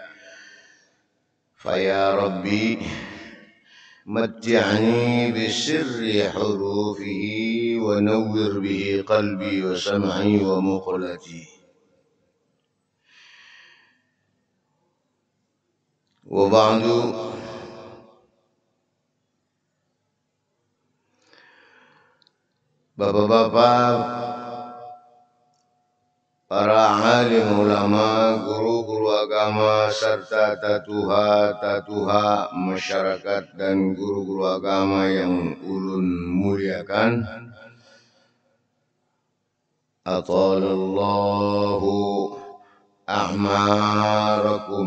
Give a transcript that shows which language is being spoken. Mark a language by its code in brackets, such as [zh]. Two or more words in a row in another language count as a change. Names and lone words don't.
[ar] فيا ربي متعني بسر حروفه ونور به قلبي وسمعي ومقلتي. وبعد، [bjn] bapak-bapak, para alim ulama, guru-guru agama, serta tatuha masyarakat dan guru-guru agama yang ulun muliakan, [ar] أطال الله أعماركم.